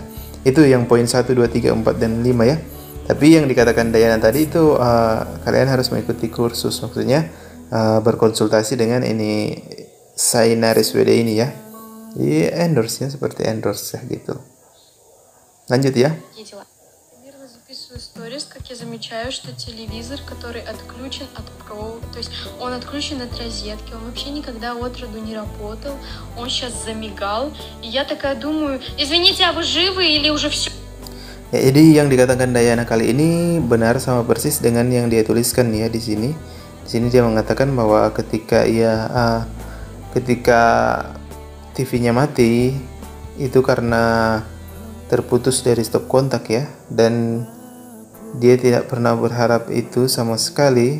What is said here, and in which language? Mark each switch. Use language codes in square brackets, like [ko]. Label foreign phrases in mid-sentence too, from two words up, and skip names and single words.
[id] Itu yang poin 1, 2, 3, 4, dan 5 ya. Tapi yang dikatakan Diana tadi itu kalian harus mengikuti kursus, maksudnya berkonsultasi dengan ini Sainaris WD ini ya. Jadi endorse ya, seperti endorse ya gitu. Lanjut ya. [ru] Примерно записываю сторис, как я замечаю, что телевизор, который отключен от провода, то есть он отключен от розетки, он вообще никогда отроду не работал, он сейчас замигал, и я такая думаю, извините, а вы живы или уже все? [id] Ya, jadi yang dikatakan Diana kali ini benar sama persis dengan yang dia tuliskan ya di sini. Di sini dia mengatakan bahwa ketika TV-nya mati itu karena terputus dari stop kontak ya, dan dia tidak pernah berharap itu sama sekali.